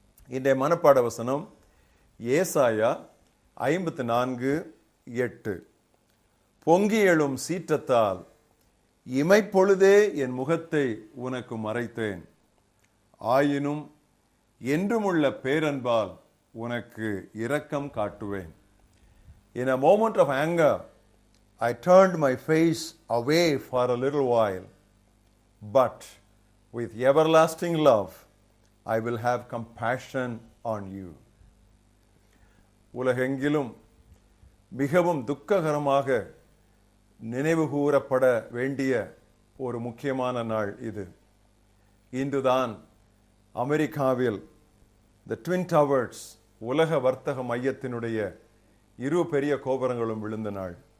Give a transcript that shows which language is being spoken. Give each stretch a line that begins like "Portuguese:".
Tamil: இன்றைய மனப்பாட வசனம் ஏசாயா 54:8. பொங்கி எழும் சீற்றத்தால் இமைப்பொழுதே என் முகத்தை உனக்கு மறைத்தேன், ஆயினும் என்றுமுள்ள பேரன்பால் உனக்கு இரக்கம் காட்டுவேன்.
English: In a moment of anger, I turned my face away for a little while, but with everlasting love, I will have compassion on you.
Tamil: உலகெங்கிலும் மிகவும் துக்ககரமாக நினைவு கூறப்பட வேண்டிய ஒரு முக்கியமான நாள் இது. இன்றுதான் அமெரிக்காவில் தி ட்வின் டவர்ஸ் உலக வர்த்தக மையத்தினுடைய 2 பெரிய கோபுரங்களும் விழுந்த நாள்.